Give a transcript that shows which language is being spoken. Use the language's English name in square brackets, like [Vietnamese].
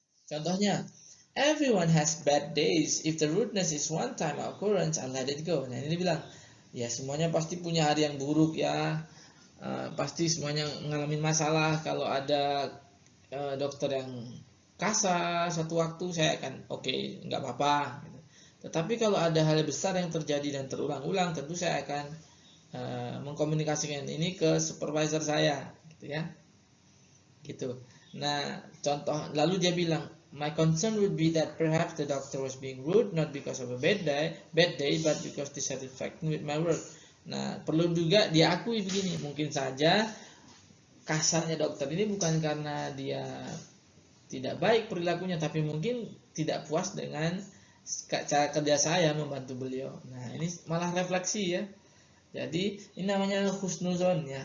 [English] Contohnya, everyone has bad days. If the rudeness is one time occurrence, I'll let it go. [Indonesian] Nah, ini bilang, ya semuanya pasti punya hari yang buruk ya. Pasti semuanya ngalamin masalah. Kalau ada dokter yang kasar suatu waktu, saya akan oke, nggak apa-apa gitu. Tetapi kalau ada hal besar yang terjadi dan terulang-ulang, tentu saya akan mengkomunikasikan ini ke supervisor saya gitu ya, gitu. Nah, contoh lalu dia bilang, [English] my concern would be that perhaps the doctor was being rude not because of a bad day but because dissatisfied with my work. [Indonesian] Nah, perlu juga diakui begini, mungkin saja kasarnya dokter ini bukan karena dia tidak baik perilakunya, tapi mungkin tidak puas dengan cara kerja saya membantu beliau. Nah, ini malah refleksi ya. Jadi ini namanya husnuzon ya.